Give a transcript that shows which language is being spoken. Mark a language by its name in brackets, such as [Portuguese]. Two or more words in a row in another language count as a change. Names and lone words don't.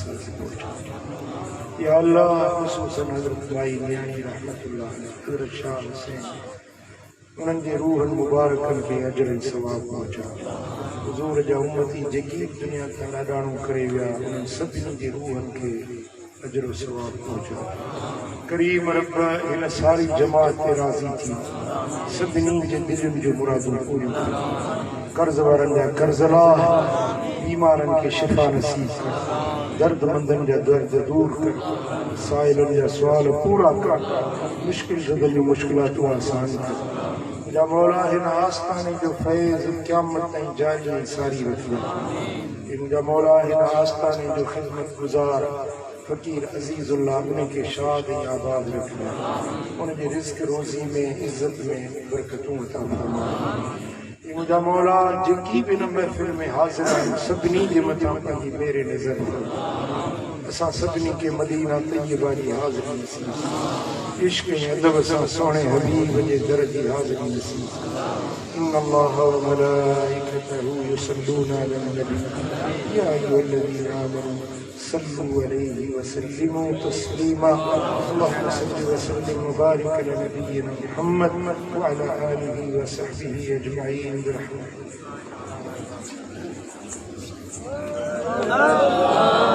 [Sindhi] ते पहुचा या अल्लाह ख़ुसूसन हज़रत माई नियाणी रहमतुल्लाह अलैह हज़रत शाह हुसैन उन्हनि जे रूहनि मुबारकनि खे अजर ऐं सवाब पहुचा हुज़ूर जा उम्मती जेकी दुनिया खां ॾाढाणो करे विया उन्हनि सभिनी जे रूहनि खे अजर सवाब पहुचा करीम रब हिन सारी जमात ते राज़ी थी सभिनी जे दिलनि जो मुरादूं पूरियूं कर कर्ज़ वारनि जा कर्ज़ लाह बीमारनि खे शिफ़ा नसीब कर दर्दमंदनि जा दर्द दूर कर साइलनि जा सुवाल पूरा कर मुश्किल ज़दल जूं मुश्किलातूं आसान कर या मौला हिन आस्ताने जो फैज़ क़यामत ताईं जारी ऐं सारी रखी मुंहिंजा मौला हिन आस्ताने जो ख़िदमत गुज़ार फ़कीर अज़ीज़ुल्लाह उनखे शाद ऐं आबाद रखियो उनजे रिज़्क़ रोज़ी में इज़्ज़त में बरकतूं अता फरमा मुंहिंजा मौला जेकी बि हिन महफ़िल में हाज़िर आहिनि सभिनी जे मथां पंहिंजी मेरे नज़र असां सभिनी खे मदीना तय्यबा जी हाज़िरी नसीब इश्क़ ऐं अदब सां सोणे हबीब जे दर जी हाज़िरी नसीब [Arabic] إن الله وملائكته يصلون على النبي يا أيها الذين آمنوا صلوا عليه وسلموا تسليما اللهم صل وسلم وبارك على نبينا محمد وعلى آله وصحبه أجمعين برحمتك